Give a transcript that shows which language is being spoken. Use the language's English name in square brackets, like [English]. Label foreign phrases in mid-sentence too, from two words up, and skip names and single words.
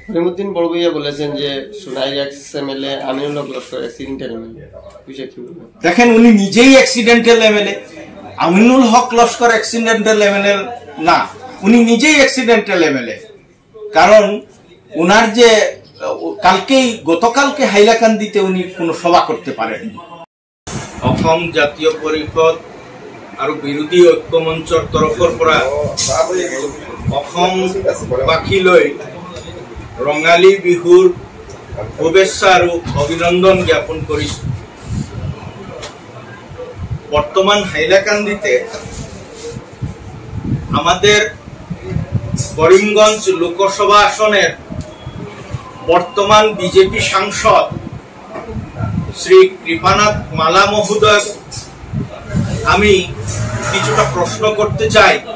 [Bangla] করিমউদ্দিন বড়ভূঁইয়া বলেছেন যে সোনাইগাছ এমএলএ আমিনুল হক লস্কর [English] accidental MLA, [Bangla] বিষয় কি বলবেন? দেখেন, উনি নিজেই [English] accidental MLA. [Bangla] আমিনুল হক লস্কর [English] accidental MLA [Bangla] না, উনি নিজেই [English] accidental MLA. [Bangla] কারণ উনার যে গতকালকে হাইলাকান্দিতে উনি কোনো সভা করতে পারেননি। [Assamese] অসম জাতীয় পরিষদ আৰু বিৰোধী ঐক্য মঞ্চৰ তৰফৰ পৰা অসমবাসীলৈ ৰঙালী বিহুৰ শুভেচ্ছা আৰু অভিনন্দন জ্ঞাপন কৰিছো। [Bangla] বর্তমান হাইলাকান্দিতে আমাদের করিমগঞ্জ লোকসভা আসনের বর্তমান বিজেপি সাংসদ শ্রী কৃপানাথ মালা মহোদয় আমি কিছুটা প্রশ্ন করতে চাই